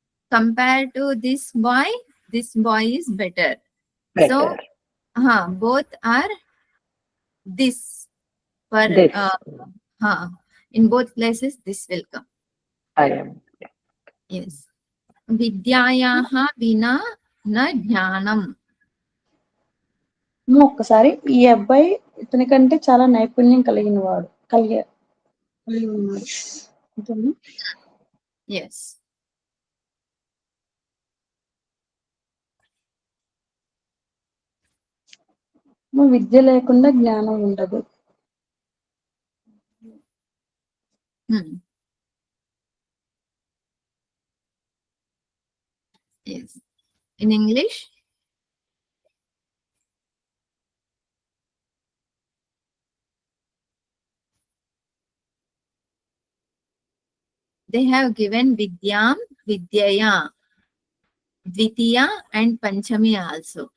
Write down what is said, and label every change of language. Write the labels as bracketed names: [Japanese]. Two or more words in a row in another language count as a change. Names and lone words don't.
[English] Compared to this boy is better. Better. So, both are this. For This. in both places, this will come. I am. Yes. [Sanskrit] विद्यया विना न ज्ञानम्. [Telugu] ఒక్కసారి ఈ అబ్బాయి ఇతని కంటే చాలా నైపుణ్యం కలిగి ఉన్నాడు. అంతేనా? [English] Yes. [Telugu] విద్య లేకుండా జ్ఞానం ఉండదు. [English] Yes. In English? They have given Vidyam, Vidyaya, Dvitiya and Panchami also.